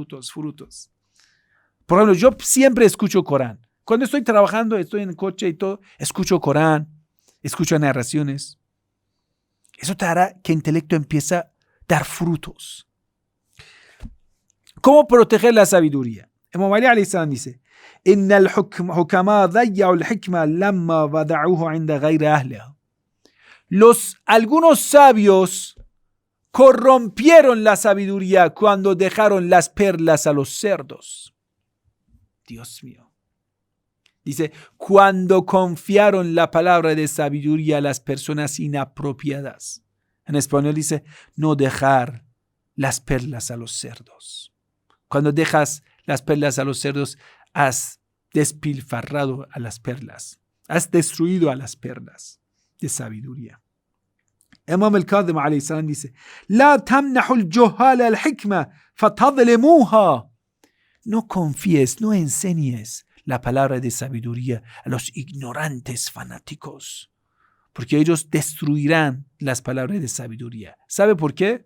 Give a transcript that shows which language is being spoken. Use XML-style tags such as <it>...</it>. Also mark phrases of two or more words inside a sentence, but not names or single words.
<es>Por ejemplo, yo siempre escucho Corán. Cuando estoy trabajando, estoy en el coche y todo, escucho Corán, escucho narraciones. Eso te hará que el intelecto empiece a dar frutos. ¿Cómo proteger la sabiduría?</es> <ar>Imam Ali عليه السلام dice: إن الحكماء ضيعوا الحكمة لما وضعوها عند غير أهلها.</ar> <es>Algunos sabios corrompieron la sabiduría cuando dejaron las perlas a los cerdos. Dios mío. Dice, cuando confiaron la palabra de sabiduría a las personas inapropiadas. En español dice, no dejar las perlas a los cerdos. Cuando dejas las perlas a los cerdos, has despilfarrado a las perlas. Has destruido a las perlas de sabiduría.</es> <ar>Imam al-Kadhim عليه السلام dice: لا تمنحوا الجهال الحكمة فتظلموها.</ar> <es>No confíes, no enseñes la palabra de sabiduría a los ignorantes fanáticos, porque ellos destruirán las palabras de sabiduría. ¿Sabe por qué?</es>